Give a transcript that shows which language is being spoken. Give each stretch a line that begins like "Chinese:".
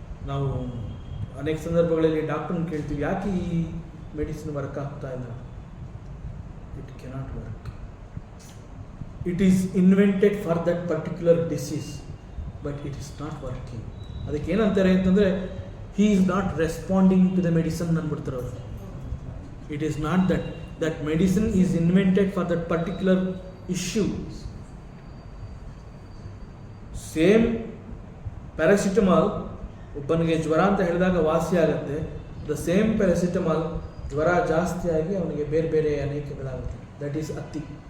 Kannada: ನಾವು ಅನೇಕ ಸಂದರ್ಭಗಳಲ್ಲಿ ಡಾಕ್ಟರ್ನ ಕೇಳ್ತೀವಿ, ಯಾಕೆ ಈ ಮೆಡಿಸಿನ್ ವರ್ಕ್ ಆಗ್ತಾ ಇಲ್ಲ.
English: It cannot work. It is invented for that particular disease, but it is not working.
Kannada: ಅದಕ್ಕೆ ಏನಂತಾರೆ ಅಂತಂದರೆ,
English: he is not responding to the medicine
Kannada: ಅಂದ್ಬಿಡ್ತಾರೆ ಅವರು.
English: It is not that medicine is invented for that particular issue.
Kannada: Same paracetamol ಒಬ್ಬನಿಗೆ ಜ್ವರ ಅಂತ ಹೇಳಿದಾಗ ವಾಸಿ ಆಗುತ್ತೆ. ದ ಸೇಮ್ ಪ್ಯಾರಾಸಿಟಮಾಲ್ ಜ್ವರ ಜಾಸ್ತಿ ಆಗಿ ಅವನಿಗೆ ಬೇರೆ ಬೇರೆ ಅನೇಕಗಳಾಗುತ್ತೆ. ದಟ್ ಈಸ್ ಅತ್ತಿ.